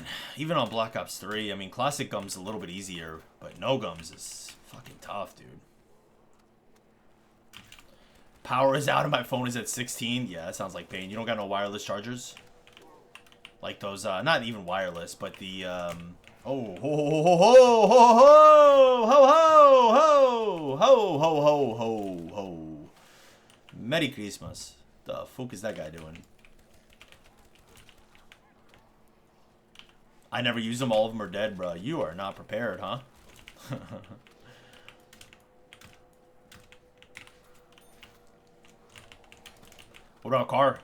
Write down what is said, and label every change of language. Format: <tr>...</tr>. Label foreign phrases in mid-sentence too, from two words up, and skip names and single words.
<en>Even on Black Ops 3, I mean, Classic Gums a little bit easier, but No Gums is fucking tough, dude. Power is out and my phone is at 16. Yeah, that sounds like pain. You don't got no wireless chargers? Like those, not even wireless, but the, oh, ho, ho, ho, ho, ho, ho, ho, ho, ho, ho, ho, ho, ho. Merry Christmas. The fuck is that guy doing? I never use them. All of them are dead, bro. You are not prepared, huh? What about a car?</en>